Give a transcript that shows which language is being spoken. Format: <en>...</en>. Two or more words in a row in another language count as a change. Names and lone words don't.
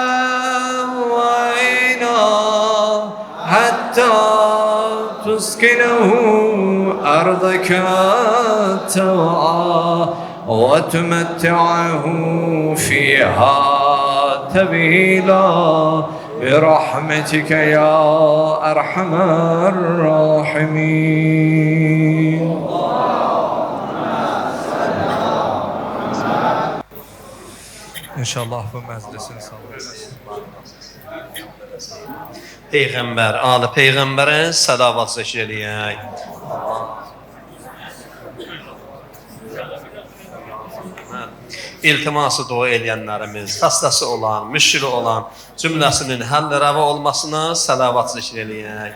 <ar>وعينا حتى تسكنه أرضك توعا وتمتعه فيها طويلا برحمتك يا أرحم الراحمين.</ar> <az>İnşallah bu məclisin sağlığı. Peyğəmbər, ali Peyğəmbərə salavat zikr eləyək. İltiması dua eləyənlərimiz, xəstəsi olan, müşkili olan cümləsinin həll rəva olmasına salavat zikr eləyək.</az>